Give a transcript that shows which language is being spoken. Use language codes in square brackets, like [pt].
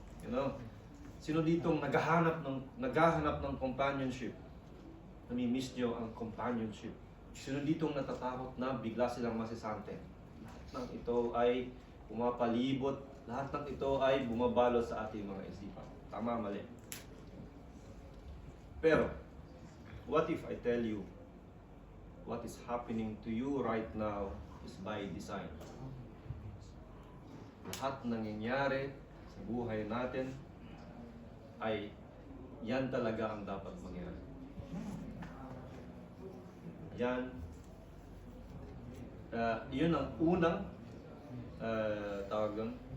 [en] You know? [tl] Sino ditong naghahanap ng companionship? Nami-miss nyo ang companionship. Sino ditong natatakot na bigla silang masisante? Lahat ng ito ay pumapalibot, lahat ng ito ay bumabalot sa ating mga isipan. Tama, mali. [en] Pero, what if I tell you, what is happening to you right now is by design? [tl] Lahat nangyayari sa buhay natin ay yan talaga ang dapat mangyari. Yan. Yun ang unang tawag doon.